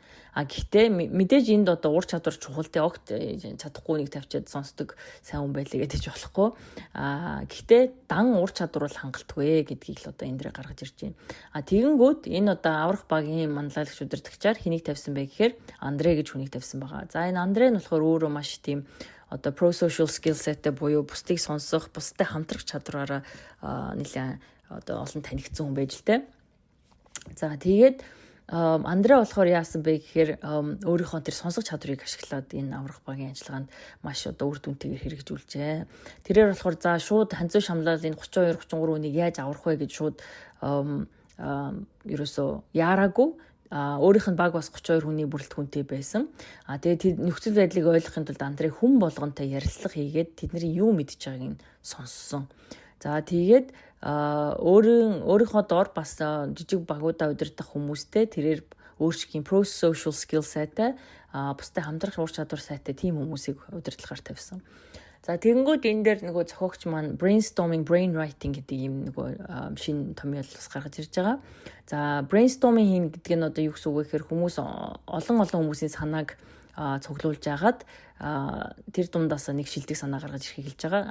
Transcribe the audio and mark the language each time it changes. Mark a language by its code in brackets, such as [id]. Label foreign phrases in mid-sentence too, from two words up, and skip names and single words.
[mn] Гэхдээ мэдээж энд одоо ур чадвар чухалтай огт чадахгүй нэг тавьчаад сонсдог сайн хүн байлээ гэдэг ч болохгүй. Гэхдээ дан ур чадвар бол хангалтгүй гэдгийг л одоо энэ дээр гаргаж ирж байна. Тэгэнгүүт энэ одоо аврах багийн манлайлагч удирдагчаар хэнийг тавьсан бэ гэхээр Андре гэж хүнийг тавьсан байгаа. За энэ Андре нь болохоор өөрөө маш тийм одоо [en] pro-social skill set- [mn] тэй буюу бусдыг сонсох, бусдтай хамтрах чадвараараа нэлээд одоо олон танигдсан хүн байж л дээ. За тэгээд Андре болохоор яасан бэ гэхээр өөрийнхөө тэр сонсох чадварыг ашиглаад энэ аврах багийн ажиллагаанд маш одоо үр дүнтэйгээр хэрэгжүүлжээ. Тэрээр болохоор за шууд ханзуу шамлал энэ 32 33 хүнийг яаж аврах вэ гэж шууд ерөөсөө яараагүй өөрийнх нь баг бас 32 хүний бүрэлдэхүүнтэй байсан. Тэгээд нөхцөл байдлыг ойлгохын тулд Андре хүн болгонтэй ярилцлага хийгээд тэдний юу мэдж байгааг нь сонссон. За тэгээд өөрийнхөө доор бас жижиг багуудаа удирдах хүмүүстэй тэрээр өөрсдийн [en] pro-social skill set- [mn] тэй бусдад хамтрах ур чадвар сайтай тийм хүмүүсийг удирдлагаар тавьсан. За тэгэнгүүт энэ дээр нөгөө зохиогч маань [en] brainstorming, brainwriting [mn] гэдэг юм нөгөө шинэ томьёол бас гаргаж ирж байгаа. За brainstorming хийн гэдэг нь одоо юу гэсэн үг вэ гэхээр хүмүүс олон хүмүүсийн санааг цуглуулж агаад тэр дундаас нэг шилдэг санаа гаргаж ирэх хэлж байгаа.